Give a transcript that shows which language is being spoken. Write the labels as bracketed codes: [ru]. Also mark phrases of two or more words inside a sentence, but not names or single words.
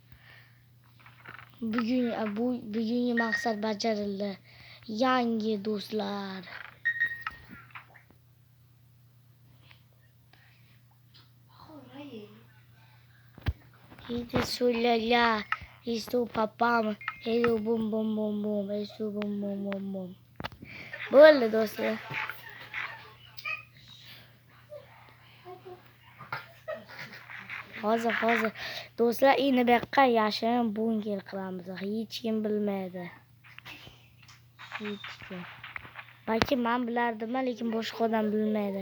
[uz] Bugungi maqsad bajarildi. Yangi do'stlar. Esto sulala, esto papam, esto bum. Esto bum. Bo'ldi do'stlar. Hozir do'stlar, endi bu yoqqa yashirin bunker qilamiz. Hech kim bilmaydi. Balki men bilardim, lekin boshqa odam bilmaydi.